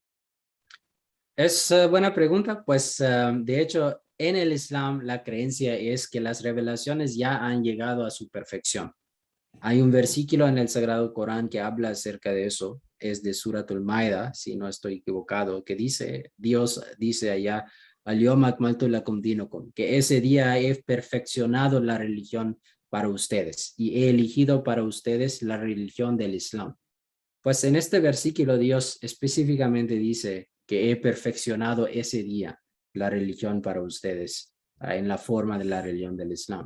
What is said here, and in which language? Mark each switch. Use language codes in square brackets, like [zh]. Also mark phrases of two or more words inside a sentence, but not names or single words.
[es] Es buena pregunta, pues de hecho en el Islam la creencia es que las revelaciones ya han llegado a su perfección. Hay un versículo en el Sagrado Corán que habla acerca de eso, es de Suratul Maida, si no estoy equivocado, que dice, Dios dice allá, [ar] اليوم أكملت لكم دينكم, [es] que ese día he perfeccionado la religión para ustedes y he elegido para ustedes la religión del Islam. Pues en este versículo Dios específicamente dice que he perfeccionado ese día la religión para ustedes en la forma de la religión del Islam.